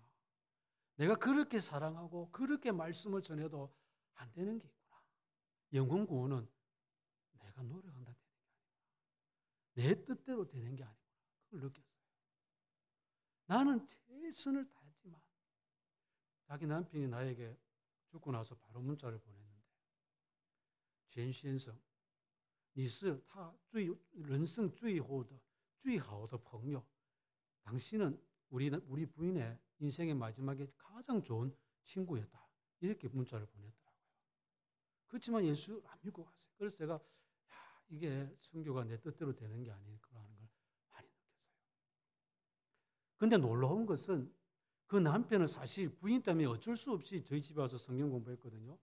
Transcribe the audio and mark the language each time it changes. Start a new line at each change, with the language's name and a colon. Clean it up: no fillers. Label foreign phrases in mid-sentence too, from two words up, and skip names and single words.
Korean: 내가 그렇게 사랑하고 그렇게 말씀을 전해도 안 되는 게 있구나. 영혼 구원은 내가 노력한다 되는 게 아니구나. 내 뜻대로 되는 게 아니구나. 그걸 느꼈어요. 나는 최선을 다했지만 자기 남편이 나에게 죽고 나서 바로 문자를 보냈는데
Chinese: 全先生你是他人生最后的最好的朋友
Korean: 당신은 우리 부인의 인생의 마지막에 가장 좋은 친구였다. 이렇게 문자를 보냈더라고요. 그렇지만 예수 안 믿고 갔어요. 그래서 제가 이게 선교가 내 뜻대로 되는 게 아니라는 걸 많이 느꼈어요. 근데 놀라운 것은 그 남편은 사실 부인 때문에 어쩔 수 없이 저희 집에 와서 성경 공부했거든요.